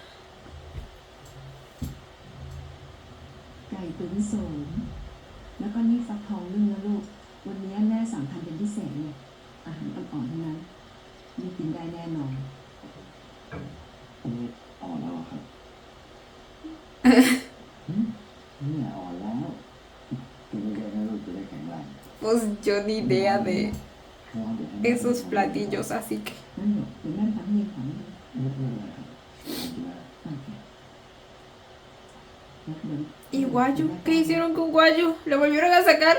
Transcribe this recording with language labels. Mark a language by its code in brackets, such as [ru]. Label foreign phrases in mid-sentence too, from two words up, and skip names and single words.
[th] ไก่ตุ๋นโสมแล้วก็นี่ฟักทองนึ่งนะลูก วันนี้แม่สั่งทำเป็นพิเศษเลยอาหารอ่อนๆทั้งนั้นนี่กินได้แน่นอน อันนี้อ่อนแล้วเหรอครับเนี่ยอ่อนแล้วกินเยอะๆนะลูกจะได้แข็งแรง [es] Pues yo ni idea de [th] เพราะว่าเดี๋ยวให้ [es] esos platillos, así que. [th] นั่นเดี๋ยวแม่ทำให้เองค่ะไม่เป็นไร ไม่เป็นไรครับกินได้ โอเคแล้วเดี๋ยว [es] ¿Y Guayu? ¿Qué hicieron con Guayu? ¿Lo volvieron a sacar?